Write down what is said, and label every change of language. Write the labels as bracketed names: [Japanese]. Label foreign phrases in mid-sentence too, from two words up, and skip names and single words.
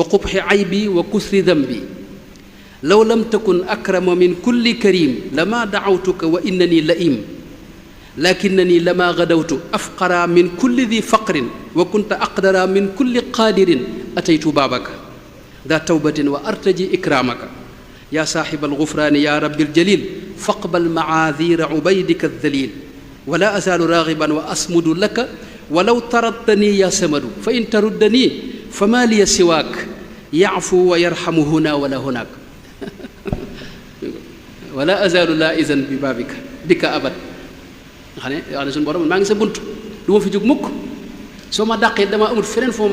[Arabic] قبح عيبي وكسر ذنبي لو لم تكن أكرم من كل كريم لما دعوتك وإنني لئيم لكنني لما غدوت أفقر من كل ذي فقر وكنت أقدر من كل قادر أتيت بابك ذا توبة وأرتجي إكرامك يا صاحب الغفران يا ربي الجليل فاقبل معاذير عبيدك الذليل ولا أزال راغبا وأصمد لك ولو طردتني يا صمد فإن تردني فما لي سواك يعفو ويرحم هنا ولا هناك ولا أزال لائذا ببابك بك أبد [Wolof] nga xam ne wax ne suñu borom maa ngi sa bunt du ma fi jóg mukk soo ma dàqee dama amul feneen foo